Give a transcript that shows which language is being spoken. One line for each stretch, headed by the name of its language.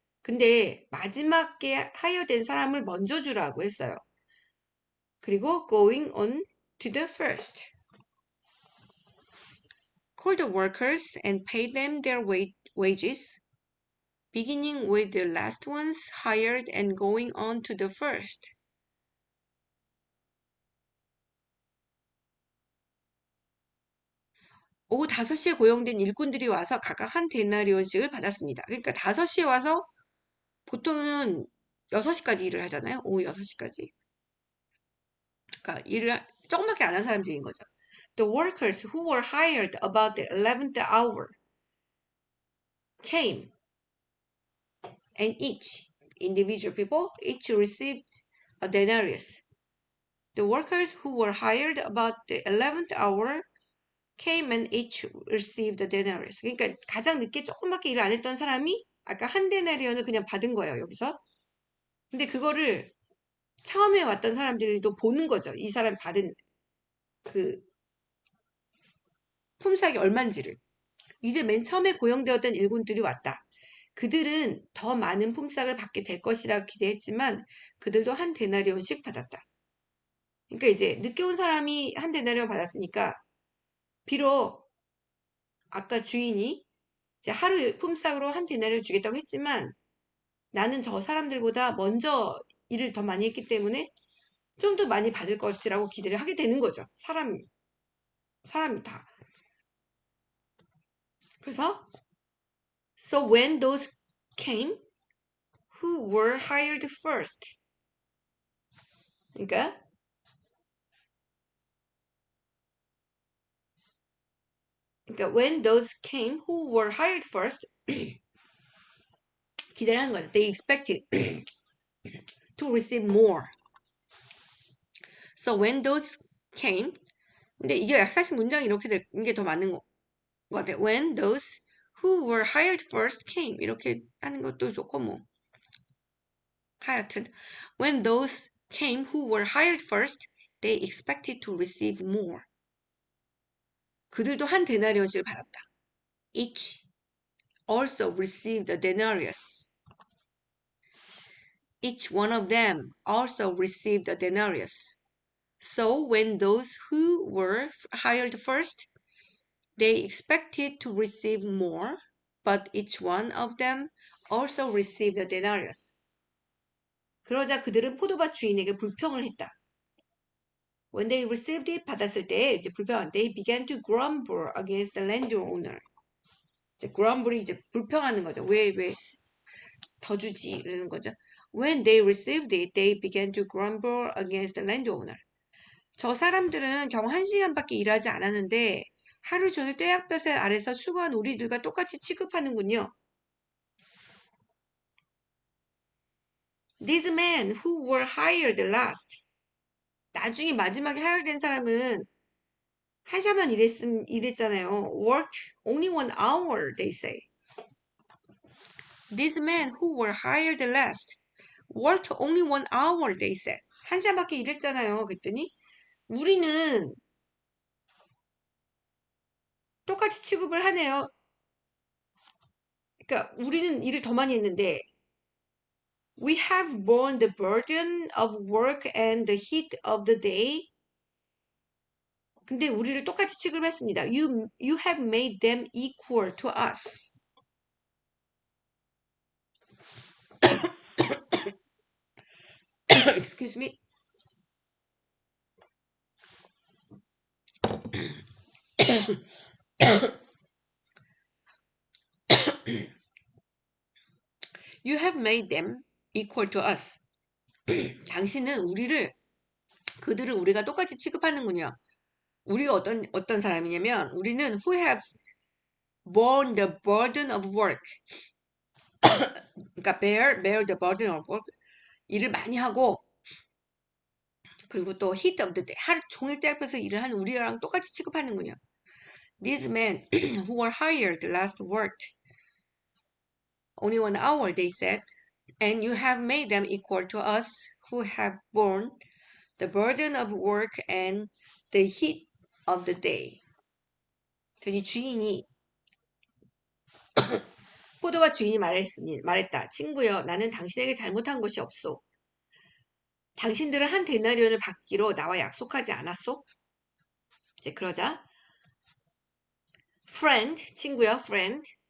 Korean: 근데 마지막에 하여된 사람을 먼저 주라고 했어요. 그리고
English: going on to the first. Call the workers and pay them their wages. Beginning with the last ones hired and going on to the first.
Korean: 오후 5시에 고용된 일꾼들이 와서 각각 한 데나리온씩을 받았습니다. 그러니까 5시에 와서 보통은 6시까지 일을 하잖아요. 오후 6시까지. 그러니까 일을 조금밖에 안 한 사람들인 거죠.
English: The workers who were hired about the 11th hour came and each individual people each received a denarius. The workers who were hired about the 11th hour came and each received a denarius.
Korean: 그러니까 가장 늦게 조금밖에 일을 안 했던 사람이 아까 한 데나리온을 그냥 받은 거예요, 여기서. 근데 그거를 처음에 왔던 사람들도 보는 거죠. 이 사람 받은 그 품삯이 얼만지를. 이제 맨 처음에 고용되었던 일꾼들이 왔다. 그들은 더 많은 품삯을 받게 될 것이라 기대했지만 그들도 한 데나리온씩 받았다. 그러니까 이제 늦게 온 사람이 한 데나리온 받았으니까 비록 아까 주인이 이제 하루 품삯으로 한 데나리온 주겠다고 했지만 나는 저 사람들보다 먼저 일을 더 많이 했기 때문에 좀 더 많이 받을 것이라고 기대를 하게 되는 거죠. 사람이 다. 그래서
English: So when those came who were hired first.
Korean: 그러니까
English: when those came who were hired first
Korean: 기대를 하는 거죠.
English: They expected to receive more. So when those came
Korean: 근데 이게 사실 문장이 이렇게 되는 게 더 맞는 것 같아요.
English: When those who were hired first came
Korean: 이렇게 하는 것도 좋고 뭐 하여튼
English: when those came who were hired first they expected to receive more.
Korean: 그들도 한 데나리온씩을 받았다.
English: Each also received a denarius. Each one of them also received a denarius. So when those who were hired first, they expected to receive more, but each one of them also received a denarius.
Korean: 그러자 그들은 포도밭 주인에게 불평을 했다.
English: When they received it,
Korean: 받았을 때 이제 불평한
English: they began to grumble against the landowner.
Korean: 이제 grumble이 이제 불평하는 거죠. 왜 더 주지 이러는 거죠.
English: When they received it, they began to grumble against the landowner.
Korean: 저 사람들은 겨우 1시간밖에 일하지 않았는데 하루 종일 뙤약볕 아래서 수고한 우리들과 똑같이 취급하는군요.
English: These men who were hired last.
Korean: 나중에 마지막에 하열된 사람은 1시간만 일했잖아요.
English: Worked only 1 hour, they say. These men who were hired last worked only 1 hour, they said.
Korean: 1시간밖에 일했잖아요. 그랬더니 우리는 똑같이 취급을 하네요. 그러니까 우리는 일을 더 많이 했는데
English: We have borne the burden of work and the heat of the day.
Korean: 근데 우리를 똑같이 취급했습니다.
English: You have made them equal to us. Excuse me. You have made them equal to us.
Korean: 당신은 그들을 우리가 똑같이 취급하는군요. 우리가 어떤 사람이냐면 우리는
English: who have borne the burden of work.
Korean: 그러니까
English: bear the burden of work.
Korean: 일을 많이 하고 그리고 또
English: heat of the day.
Korean: 하루 종일 때 앞에서 일을 하는 우리랑 똑같이 취급하는군요.
English: These men who were hired last worked only 1 hour, they said, and you have made them equal to us who have borne the burden of work and the heat of the day.
Korean: 저희 주인이 포도밭 주인이 말했다. 친구여, 나는 당신에게 잘못한 것이 없소. 당신들은 한 데나리온을 받기로 나와 약속하지 않았소? 이제 그러자 friend, 친구여, friend.